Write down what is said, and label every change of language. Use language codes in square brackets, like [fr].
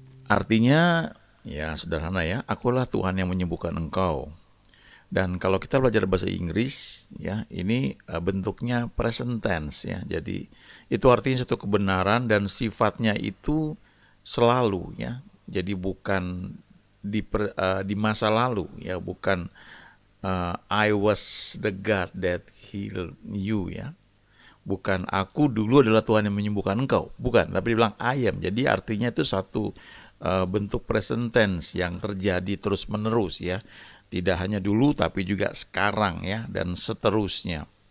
[id] Artinya, ya sederhana, ya, akulah Tuhan yang menyembuhkan engkau. Dan kalau kita belajar bahasa Inggris, ya, ini bentuknya present tense, ya. Jadi itu artinya satu kebenaran dan sifatnya itu selalu, ya. Jadi bukan di masa lalu, ya, bukan [en] I was the God that healed you, [id] ya. Bukan aku dulu adalah Tuhan yang menyembuhkan engkau, bukan, tapi dibilang I am. Jadi artinya itu satu bentuk present tense yang terjadi terus menerus, ya. Tidak hanya dulu tapi juga sekarang, ya, dan seterusnya.